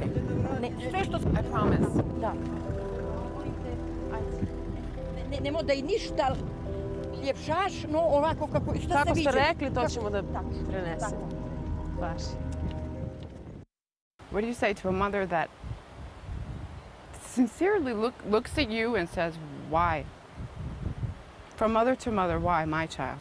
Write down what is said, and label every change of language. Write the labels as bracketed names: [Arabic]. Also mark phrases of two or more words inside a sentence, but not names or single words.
[Serbian] Sve što... [English] I promise. [Serbian] Da. Nemo da i ništa ljepšaš, no ovako kako... Kako ste rekli, to ćemo da prenesemo. Baš. [English] What do you say to a mother that sincerely looks at you and says, why? From mother to mother, why my child?